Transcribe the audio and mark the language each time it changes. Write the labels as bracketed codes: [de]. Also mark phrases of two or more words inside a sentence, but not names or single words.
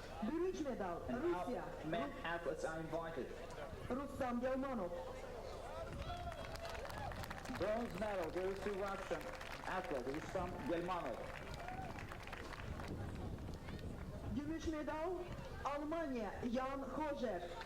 [az] Bürünc medal Rusiya. [en] Men athletes are invited. Rustam Gelmanov. Bronze medal goes to Russian athlete Rustam Gelmanov. [az] Gümüş medal Almanya Jan Hojer.